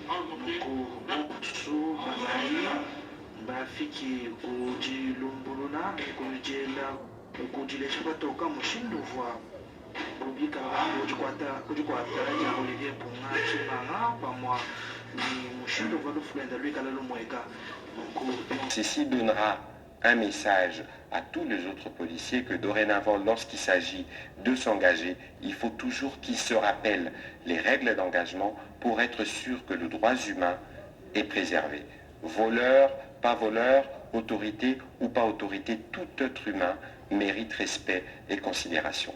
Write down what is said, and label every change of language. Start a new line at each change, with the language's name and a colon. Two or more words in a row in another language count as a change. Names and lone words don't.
Luba-Katanga: nuku banai bafiki kujilumbuluna kujela kujilesha batoka mushindu vwa Rubika kujikwata ya Olivier Punga Chimanga pamwa ni mushindu vwa lufulenda lwika lalumweka.
French: Ceci donnera un message à tous les autres policiers que dorénavant, lorsqu'il s'agit de s'engager, il faut toujours qu'ils se rappellent les règles d'engagement pour être sûr que le droit humain est préservé. Voleur, pas voleur, autorité ou pas autorité, tout être humain mérite respect et considération.